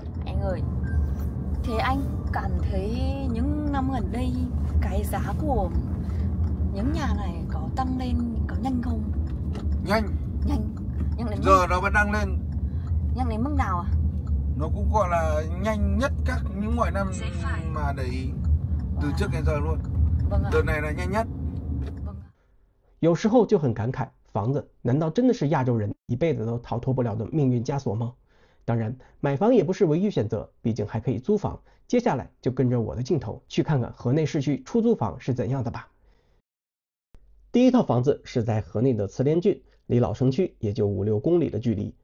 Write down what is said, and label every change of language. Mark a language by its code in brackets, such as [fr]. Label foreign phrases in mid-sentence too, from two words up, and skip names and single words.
[vi] Anh ơi, thế anh cảm thấy những năm gần đây cái giá của những nhà này có tăng lên, có nhanh không? Nhanh Nhanh đến giờ nó vẫn đang lên. Nhanh đến mức nào à? Nó cũng gọi là nhanh nhất các những mọi năm mà để ý từ trước đến giờ luôn. Vâng ạ. Đợt này là nhanh nhất. Vâng ạ. [zh] 有时候就很感慨，房子难道真的是亚洲人一辈子都逃脱不了的命运枷锁吗？当然，买房也不是唯一选择，毕竟还可以租房。接下来就跟着我的镜头去看看河内市区出租房是怎样的吧。第一套房子是在河内的慈联郡，离老城区也就5-6公里的距离。